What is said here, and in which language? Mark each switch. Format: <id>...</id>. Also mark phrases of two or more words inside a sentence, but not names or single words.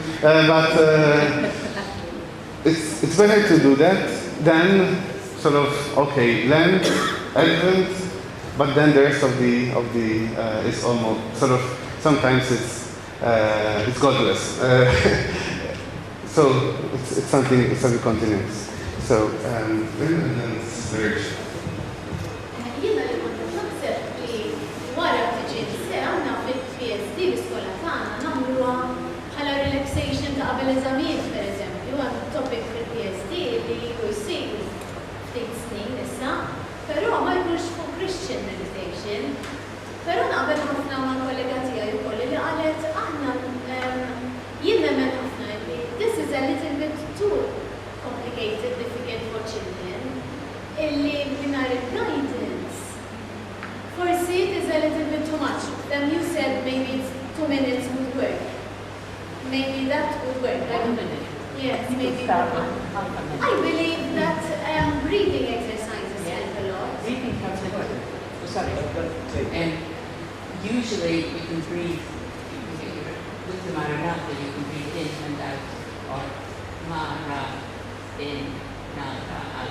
<en>But it's better to do that than sort of, okay, Lent, Advent, but then the rest of the is almost sort of, sometimes it's godless. So it's something continuous. So marriage.</en> <mt>Jiena li kont naħseb li wara tiġi se għandna fil-PSD l-iskola tagħna nagħmluha bħala relaxation ta' qabel eżamijiet pereżempju, għandu topic fil-PSD li jkun jsir ftit snin issa, però ma jkunx fuq</mt> <en>Christian meditation.</en> <mt>Però naqbel ħafna ma' kollega tiegħi wkoll li qalet aħna jien nemmen ħafna li</mt> <en>this is a little bit too complicated, difficult for children.</en> <mt>Illi mingħajr il-guidance, forsi</mt> <en>it is a little bit too much. Then you said maybe it's 2 minutes would work. Maybe that would work. I don't know. Yes, maybe. I believe that breathing exercises help a lot. Breathing helps a lot. Sorry. Usually you can breathe with the Maranatha, you can breathe in and out, or Mara, in, Nara, out.</en>